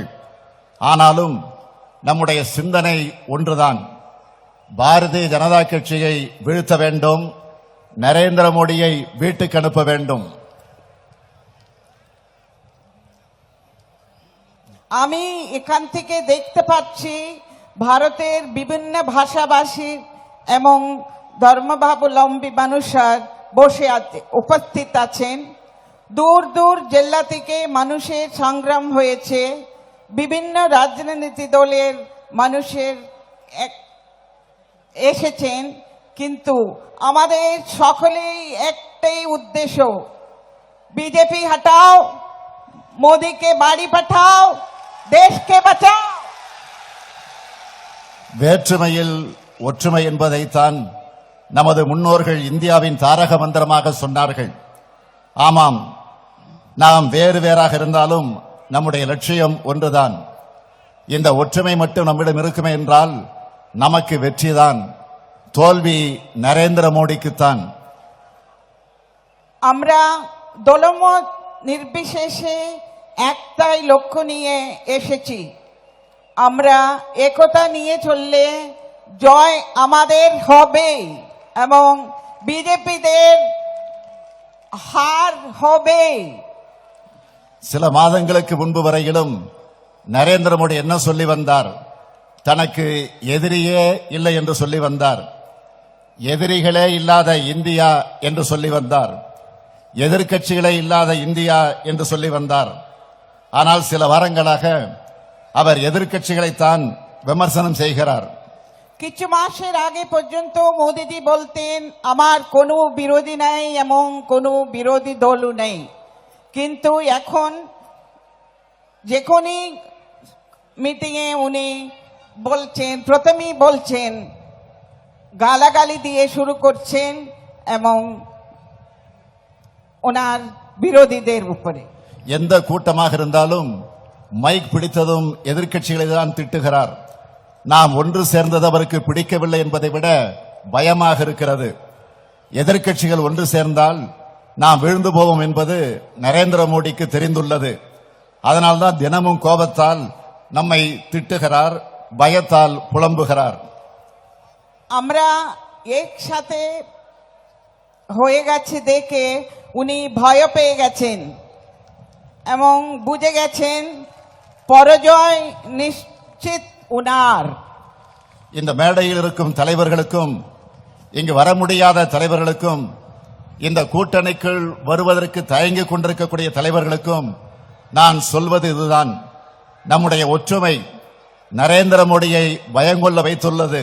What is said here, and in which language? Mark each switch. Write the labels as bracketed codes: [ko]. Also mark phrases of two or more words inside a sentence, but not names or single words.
[ta] ஆனாலும் நம்முடைய சிந்தனை ஒன்றுதான். பாரதிய ஜனதா கட்சியை வீழ்த்த வேண்டும், நரேந்திர மோடியை வீட்டுக்கு அனுப்ப வேண்டும். [bn] আমি এখান থেকে দেখতে পাচ্ছি ভারতের বিভিন্ন ভাষাভাষী এবং ধর্মাবলম্বী মানুষরা বসে আছে, উপস্থিত আছেন। দূর দূর জেলা থেকে মানুষের সংগ্রাম হয়েছে, বিভিন্ন রাজনীতি দলের মানুষের এসেছেন, কিন্তু আমাদের সকলেই একটাই উদ্দেশ্য, বিজেপি হটাও, মোদিকে বাড়ি পাঠাও, দেশকে বাঁচাও। [ta] வேற்றுமையில் ஒற்றுமை என்பதைத்தான் நமது முன்னோர்கள் இந்தியாவின் தாரக மந்திரமாக சொன்னார்கள். ஆமாம், நாம் வேறு வேறாக இருந்தாலும் நம்முடைய லட்சியம் ஒன்றுதான். இந்த ஒற்றுமை மட்டும் நம்மிடம் இருக்குமே என்றால் நமக்கு வெற்றிதான், தோல்வி நரேந்திர மோடிக்குத்தான். [bn] আমরা দলমত নির্বিশেষে একটাই লক্ষ্য নিয়ে এসেছি। আমরা একতা নিয়ে চললে জয় আমাদের হবে এবং বিজেপিদের হার হবে। [ta] சில மாதங்களுக்கு முன்பு வரையிலும் நரேந்திர மோடி என்ன சொல்லி வந்தார்? தனக்கு எதிரியே இல்லை என்று சொல்லி வந்தார். எதிரிகளே இல்லாத இந்தியா என்று சொல்லி வந்தார். எதிர்க்கட்சிகளே இல்லாத இந்தியா என்று சொல்லி வந்தார். ஆனால் சில வாரங்களாக அவர் எதிர்க்கட்சிகளைத்தான் விமர்சனம் செய்கிறார். [bn] কিছু মাসের আগে পর্যন্ত মোদিজি বলতেন আমার কোনো বিরোধী নাই এবং কোনো বিরোধী দলও নেই, কিন্তু এখন যেখানেই মিটিংয়ে উনি বলছেন, প্রথমেই বলছেন, গালাগালি দিয়ে শুরু করছেন এবং ওনার বিরোধীদের উপরে। [ta] எந்த கூட்டமாக இருந்தாலும் மைக் பிடித்ததும் எதிர்க்கட்சிகளை தான் திட்டுகிறார். நாம் ஒன்று சேர்ந்தது அவருக்கு பிடிக்கவில்லை என்பதை விட பயமாக இருக்கிறது. எதிர்க்கட்சிகள் ஒன்று சேர்ந்தால் நாம் விழுந்து போவோம் என்பது நரேந்திர மோடிக்கு தெரிந்துள்ளது. அதனால்தான் தினமும் கோபத்தால் நம்மை திட்டுகிறார், பயத்தால் புலம்புகிறார். [bn] আমরা একসাথে হয়ে গেছে দেখে উনি ভয় পেয়ে গেছেন এবং বুঝে গেছেন পরাজয় নিশ্চিত উনার। [ta] இந்த மேடையில் இருக்கும் தலைவர்களுக்கும் இங்கு வர முடியாத தலைவர்களுக்கும் இந்த கூட்டணிக்குள் வருவதற்கு தயங்கிக் கொண்டிருக்கக்கூடிய தலைவர்களுக்கும் நான் சொல்வது இதுதான். நம்முடைய ஒற்றுமை நரேந்திர மோடியை பயங்கொள்ள வைத்துள்ளது.